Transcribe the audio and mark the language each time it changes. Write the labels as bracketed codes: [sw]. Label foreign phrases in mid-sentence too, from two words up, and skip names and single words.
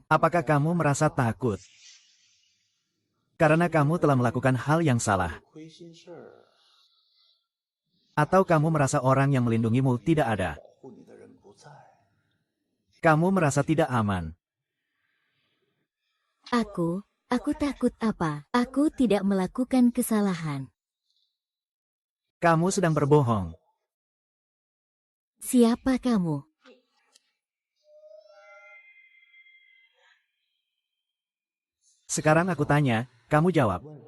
[id] Apakah kamu merasa takut? Karena kamu telah melakukan hal yang salah. [zh] 亏心事儿， [id] Atau kamu merasa orang yang melindungimu tidak ada. [zh] 保护你的人不在。 [id] Kamu merasa tidak aman. Aku takut apa? Aku tidak melakukan kesalahan. Kamu sedang berbohong. Siapa kamu? Sekarang aku tanya, kamu jawab.